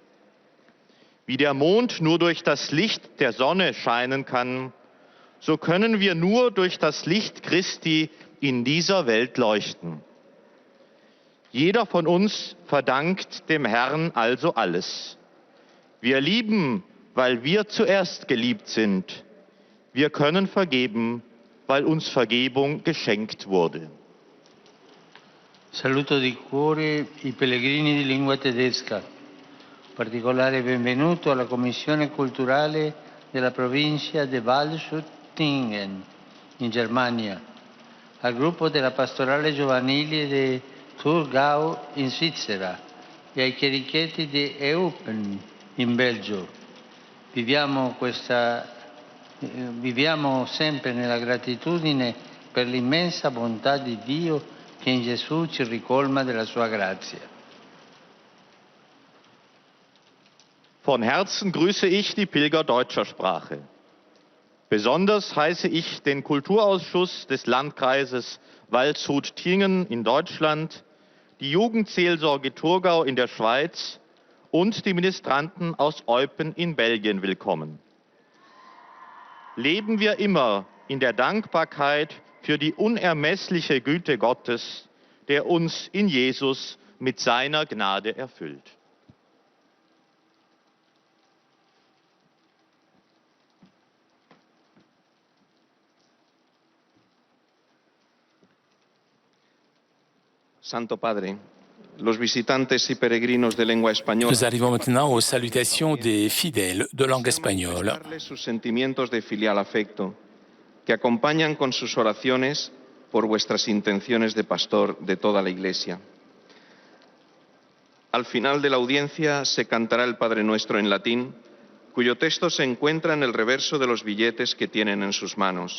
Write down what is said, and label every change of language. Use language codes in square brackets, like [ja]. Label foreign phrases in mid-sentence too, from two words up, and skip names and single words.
[de] Wie der Mond nur durch das Licht der Sonne scheinen kann, so können wir nur durch das Licht Christi in dieser Welt leuchten. Jeder von uns verdankt dem Herrn also alles. Wir lieben, weil wir zuerst geliebt sind. Wir können vergeben, weil uns Vergebung geschenkt wurde. [it] Saluto di cuore i pellegrini di lingua tedesca. Particolare benvenuto alla Commissione Culturale della provincia di Waldshut-Tingen, in Germania, al gruppo della Pastorale Giovanile di Thurgau, in Svizzera, e ai chierichetti di Eupen, in Belgio. Viviamo sempre nella gratitudine per l'immensa bontà di Dio che che in Gesù ci ricolma della sua grazia. [de] Von Herzen grüße ich die Pilger deutscher Sprache. Besonders heiße ich den Kulturausschuss des Landkreises Waldshut-Tiengen in Deutschland, die Jugendseelsorge Thurgau in der Schweiz und die Ministranten aus Eupen in Belgien willkommen. Leben wir immer in der Dankbarkeit für die unermessliche Güte Gottes, der uns in Jesus mit seiner Gnade erfüllt. [es] Santo Padre, los visitantes y peregrinos de lengua española. [fr] Nous arrivons maintenant aux salutations des fidèles de langue espagnole. [es] Manifestarles sus sentimientos de filial afecto, que acompañan con sus oraciones por vuestras intenciones de pastor de toda la Iglesia. Al final de la audiencia se cantará el Padre Nuestro en latín, cuyo texto se encuentra en el reverso de los billetes que tienen en sus manos.